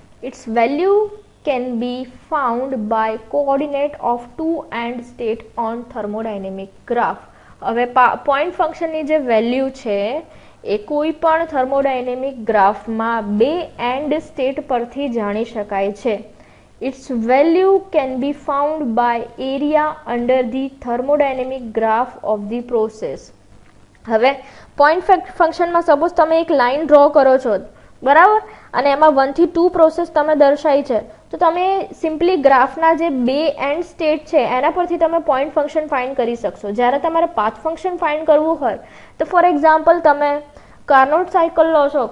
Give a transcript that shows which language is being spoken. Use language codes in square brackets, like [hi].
[en] Its value can be found by coordinate of two end state on thermodynamic graph. [gu] હવે point ફંક્શનની જે value છે એ કોઈ પણ થર્મોડાયનેમિક ગ્રાફમાં બે એન્ડ સ્ટેટ પરથી જાણી શકાય છે. [en] Its value can be found by area under the thermodynamic graph of the process. [gu] હવે પોઈન્ટ ફંક્શનમાં સપોઝ તમે એક લાઈન ડ્રો કરો છો, બરાબર, અને એમાં 1 થી 2 પ્રોસેસ તમે દર્શાવી છે તો તમે સિમ્પલી ગ્રાફના જે બે એન્ડ સ્ટેટ છે એના પરથી તમે પોઈન્ટ ફંક્શન ફાઇન્ડ કરી શકશો. જ્યારે તમારે પાથ ફંક્શન ફાઇન્ડ કરવું હોય તો ફોર એક્ઝામ્પલ તમે કાર્નોટ સાયકલ લો છો.